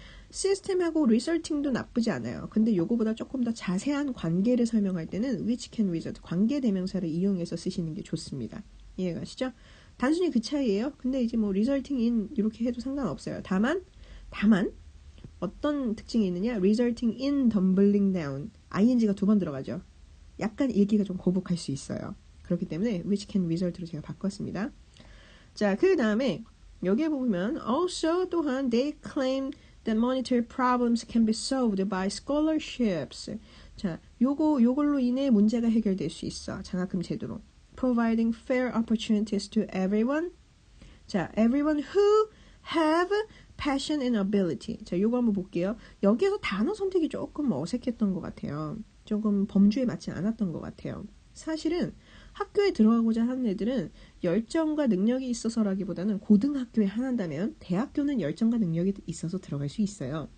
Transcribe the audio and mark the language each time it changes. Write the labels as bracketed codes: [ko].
[ko] 시스템하고 리설팅도 나쁘지 않아요. 근데 요거보다 조금 더 자세한 관계를 설명할 때는 [en] which can result, [ko] 관계 대명사를 이용해서 쓰시는 게 좋습니다. 이해가시죠? 단순히 그 차이예요. 근데 이제 뭐 [en] resulting in [ko] 이렇게 해도 상관없어요. 다만 어떤 특징이 있느냐? [en] resulting in tumbling down. [ko] ing가 두 번 들어가죠. 약간 읽기가 좀 거북할 수 있어요. 그렇기 때문에 [en] which can result [ko] 로 제가 바꿨습니다. 자, 그 다음에 여기에 보면 [en] also [ko] 또한 [en] they claim that monetary problems can be solved by scholarships. [ko] 자, 요걸로 인해 문제가 해결될 수 있어. 장학금 제도로. [en] providing fair opportunities to everyone. 자, everyone who have passion and ability. [ko] 자, 요거 한번 볼게요. 여기에서 단어 선택이 조금 어색했던 것 같아요. 조금 범주에 맞지 않았던 것 같아요. 사실은 학교에 들어가고자 하는 애들은 열정과 능력이 있어서라기보다는 고등학교에 한다면 대학교는 열정과 능력이 있어서 들어갈 수 있어요.